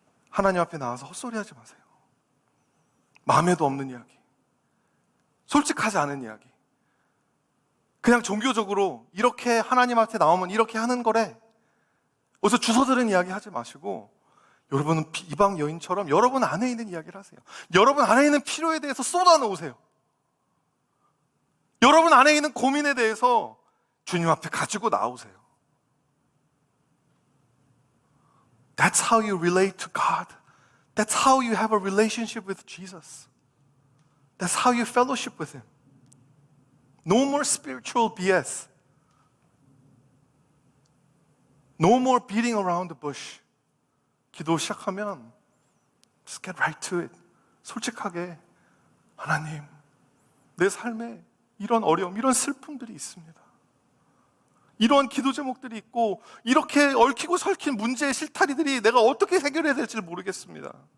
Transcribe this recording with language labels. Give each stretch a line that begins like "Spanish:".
Korean: 하나님 앞에 나와서 헛소리하지 마세요. 마음에도 없는 이야기, 솔직하지 않은 이야기, 그냥 종교적으로 이렇게 하나님 앞에 나오면 이렇게 하는 거래, 어디서 주워 들은 이야기 하지 마시고 여러분은 이방 여인처럼 여러분 안에 있는 이야기를 하세요. 여러분 안에 있는 필요에 대해서 쏟아놓으세요. 여러분 안에 있는 고민에 대해서 주님 앞에 가지고 나오세요.
English: That's how you relate to God. That's how you have a relationship with Jesus. That's how you fellowship with Him. No more spiritual BS. No more beating around the bush.
Korean: 기도 시작하면
English: just get right to it.
Korean: 솔직하게 하나님, 내 삶에 이런 어려움, 이런 슬픔들이 있습니다. 이러한 기도 제목들이 있고 이렇게 얽히고 설킨 문제의 실타리들이 내가 어떻게 해결해야 될지 모르겠습니다.